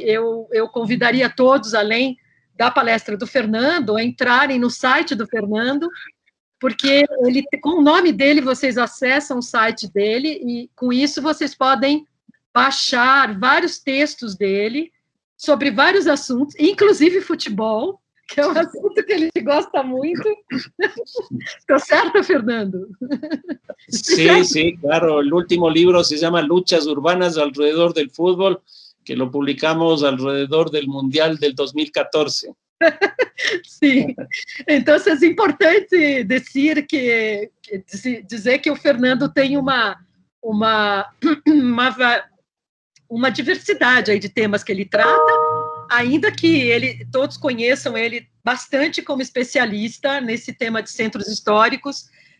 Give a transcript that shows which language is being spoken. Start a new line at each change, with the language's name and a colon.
Portuguese: Eu convidaria todos, além da palestra do Fernando, a entrarem no site do Fernando, porque com o nome dele vocês acessam o site dele e com isso vocês podem baixar vários textos dele sobre vários assuntos, inclusive futebol, que é um assunto que ele gosta muito. ¿Está certo, Fernando?
Spanish: Sí, sí, claro. El último libro se llama Luchas urbanas alrededor del fútbol, que lo publicamos alrededor del Mundial del 2014.
Portuguese: Sim. Então, é importante dizer que o Fernando tem uma diversidade aí de temas que ele trata, ainda que todos conheçam ele bastante como especialista nesse tema de centros históricos.